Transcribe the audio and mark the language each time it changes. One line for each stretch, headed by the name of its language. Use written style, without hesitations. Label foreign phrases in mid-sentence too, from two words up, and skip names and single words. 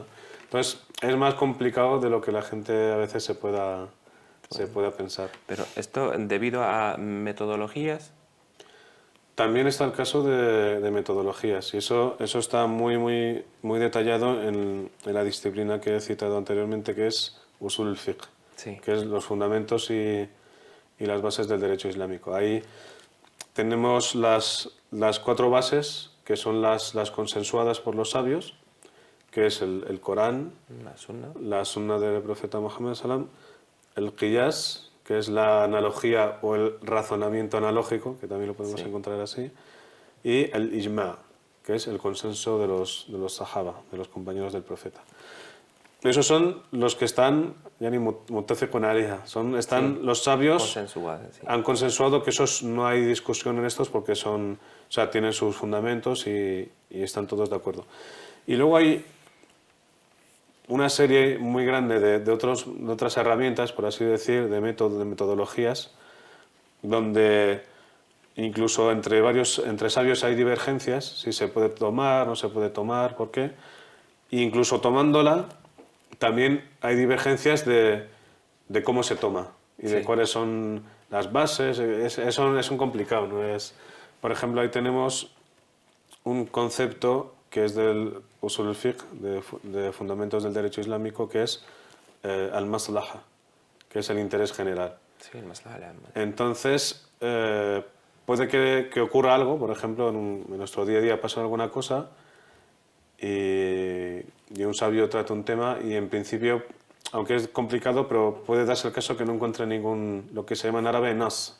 Spanish: Entonces, es más complicado de lo que la gente a veces se pueda pensar. Pero esto, debido a metodologías... También está el caso de metodologías, y eso está muy detallado en la disciplina que he citado anteriormente, que es
Arabic: أصول الفقه,
Spanish: sí. Que es los fundamentos y las bases del derecho islámico. Ahí tenemos las 4 bases, que son las consensuadas por los sabios, que es el Corán, la Sunna del profeta Muhammad sallam, el Qiyas, que es la analogía o el razonamiento analógico, que también lo podemos encontrar así, y el Ijma', que es el consenso de los Sahaba, de los compañeros del profeta. Esos son los que están,
Arabic: يعني متفق عليها,
Spanish: están los sabios, han consensuado que esos no hay discusión en estos porque tienen sus fundamentos y están todos de acuerdo. Y luego hay una serie muy grande de otras herramientas, por así decir, de metodologías, donde incluso entre sabios hay divergencias, si se puede tomar, no se puede tomar, por qué. E incluso tomándola, también hay divergencias de cómo se toma y de cuáles son las bases. Es un complicado, ¿no? Por ejemplo, ahí tenemos un concepto que es del
Arabic: أصول الفقه,
Spanish: de fundamentos del derecho islámico, que es al-maslaha, que es el interés general. Sí, el maslaha. Entonces, puede que ocurra algo, por ejemplo, en nuestro día a día pasa alguna cosa y un sabio trata un tema y en principio aunque es complicado, pero puede darse el caso que no encuentre ningún, lo que se llama en árabe, nas.